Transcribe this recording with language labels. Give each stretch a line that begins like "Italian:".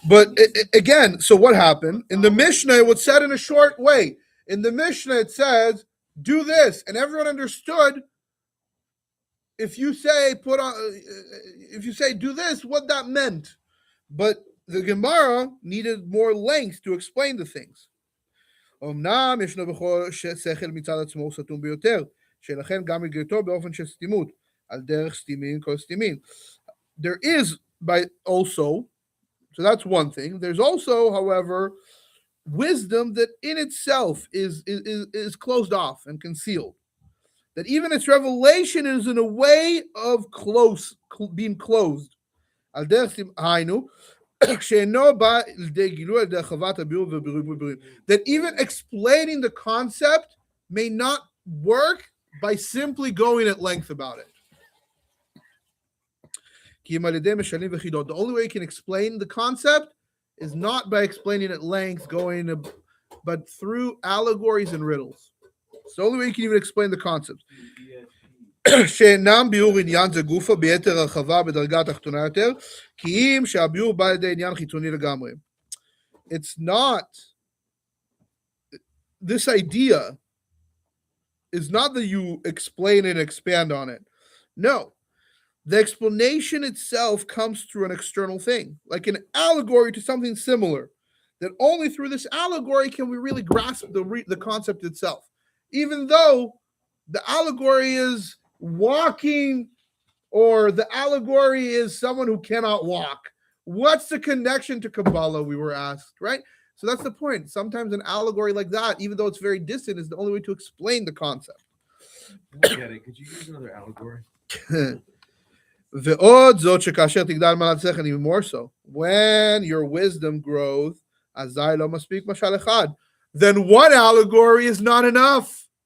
English: But again, so what happened? In the Mishnah, it was said in a short way. In the Mishnah, it says, do this. And everyone understood if you say do this, what that meant. But the Gemara needed more length to explain the things.
Hebrew: אמנם ישנו בכל שכל מצד עצמו סתום ביותר, שלכן גם הגריתו באופן של סתימות, על דרך סתימין כל סתימין.
English: There is so that's one thing. There's also, however, wisdom that in itself is closed off and concealed. That even its revelation is in a way of being closed.
Hebrew: על דרך היינו,
English: that even explaining the concept may not work by simply going at length about it. The only way you can explain the concept is not by explaining at length, but through allegories and riddles. It's the only way you can even explain the concept.
Hebrew: שאינם ביאור עניין זה גופה ביתר הרחבה בדרגה התחתונה יותר, כי אם שהביאור בא לידי עניין חיצוני לגמרי.
English: It's not, this idea is not that you explain and expand on it. No, the explanation itself comes through an external thing, like an allegory to something similar, that only through this allegory can we really grasp the concept itself, even though the allegory is walking, or the allegory is someone who cannot walk. What's the connection to Kabbalah, we were asked, right? So that's the point. Sometimes an allegory like that, even though it's very distant, is the only way to explain the concept. I get it. Could you use another allegory?
Hebrew: ועוד זאת שכאשר תגדל מעלת שכל,
English: even more so. When your wisdom grows,
Hebrew: אזי לא מספיק משל אחד.
English: Then one allegory is not enough.